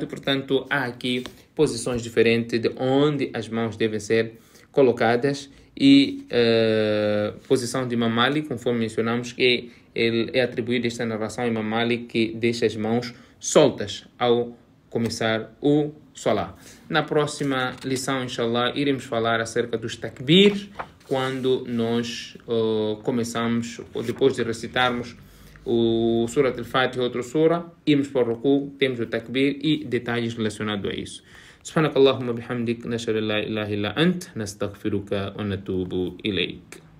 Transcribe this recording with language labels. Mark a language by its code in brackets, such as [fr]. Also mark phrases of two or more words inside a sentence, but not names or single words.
[pt] Portanto, há aqui posições diferentes de onde as mãos devem ser colocadas, e posição de Imam Malik, conforme mencionamos, que ele é atribuído esta narração a Imam Malik, que deixa as mãos soltas ao começar o Salah. Na próxima lição, inshallah, iremos falar acerca dos takbir, quando nós começamos, ou depois de recitarmos o Surat al-Fatiha, outra sura, irmos para o ruku, temos o takbir e detalhes relacionados a isso. [ar] سبحانك اللهم بحمدك نشهد لا إله إلا أنت نستغفرك ونتوب إليك.